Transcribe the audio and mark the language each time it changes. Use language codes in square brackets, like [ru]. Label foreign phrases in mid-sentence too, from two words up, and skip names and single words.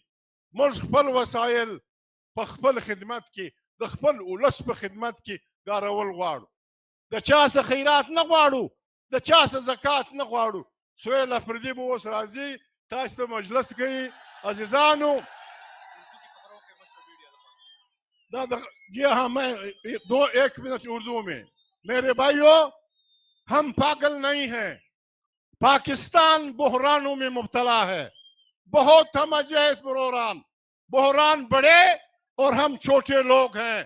[ps] موږ خپل وسایل په خپل خدمت کې، د خپل ولس په خدمت کې کارول غواړو. د چا څه خیرات نه غواړو، د چا څه زکات نه غواړو. سهیل افریدي به اوس راځي، تاسو ته مجلس کوي. عزیزانو، [ur] جی ہاں میں 1 منٹ اردو میں. میرے بھائیوں، ہم پاگل نہیں ہیں. پاکستان بحرانوں میں مبتلا ہے. بہت ہم عجیب بحران بڑے اور ہم چھوٹے لوگ ہیں.